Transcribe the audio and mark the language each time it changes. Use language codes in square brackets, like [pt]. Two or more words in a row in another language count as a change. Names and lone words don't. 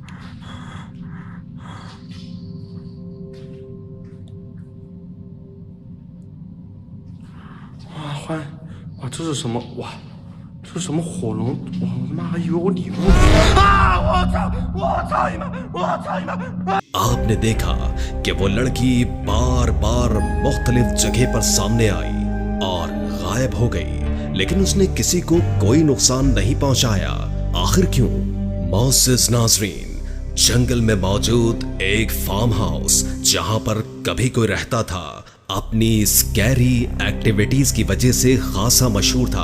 [zh] 哇，欢，哇，这是什么？哇，这是什么火龙？哇，我他妈还以为我礼物啊！我操你妈！ [ur] آپ نے دیکھا کہ وہ لڑکی بار بار مختلف جگہ پر سامنے آئی اور غائب ہو گئی، لیکن اس نے کسی کو کوئی نقصان نہیں پہنچایا. آخر کیوں? معزز ناظرین، جنگل میں موجود ایک فارم ہاؤس جہاں پر کبھی کوئی رہتا تھا، اپنی [en] scary activities [ur] کی وجہ سے خاصا مشہور تھا.